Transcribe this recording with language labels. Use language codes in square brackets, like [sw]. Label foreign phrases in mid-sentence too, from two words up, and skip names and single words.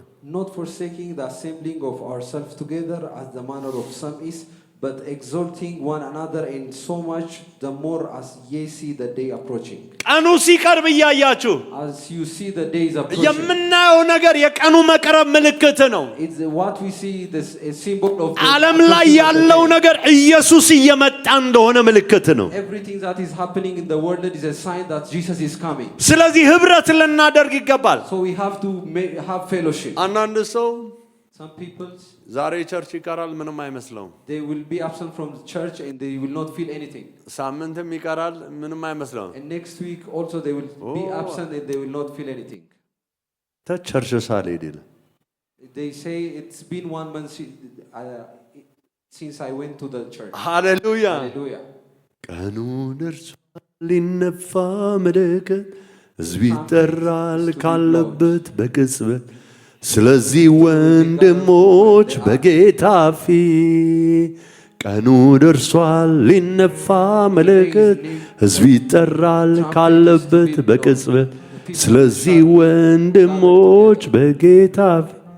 [en] Not forsaking the assembling of ourselves together as the manner of some is, but exhorting one another, and so much the more as ye see the day approaching. [am] ቀኑ ሲቀርብ እያያችሁ [en] As you see the days approaching. [am] የምናየው ነገር የቀኑ መቅረብ ምልክት ነው። [en] It's what we see, this a symbol of the [am] ዓለም ላይ ያለው ነገር ኢየሱስ እየመጣ እንደሆነ ምልክት ነው። [en] everything that is happening in the world is a sign that Jesus is coming. [am] ስለዚህ ህብረት ልናደርግ ይገባል። [en] So we have to have fellowship. [am] አንዳንድ ሰው [en] Some people, [am] ዛሬ ቸርች ይቀራል፣ ምንም አይመስለውም። [en] they will be absent from the church and they will not feel anything. [am] ሳምንትም ይቀራል፣ ምንም አይመስለውም። [en] And next week also they will be absent and they will not feel anything. [am] ተቸርች ሳልሄድ ይላል። [en] They say it's been 1 month since I went to the church. [am] ሃሌሉያ። [en] Hallelujah. [am] ቀኑ ደርሷል ሊነፋ መለከት፣ ሕዝብ ይጠራል ካለበት በቅጽበት። ስለዚህ ወንድሞች በጌታ ፊት ቀኑ ደርሷል ሊነፋ መለከት፣ ሕዝብ ይጠራል ካለበት በቅጽበት። ስለዚህ ወንድሞች በጌታ ፊት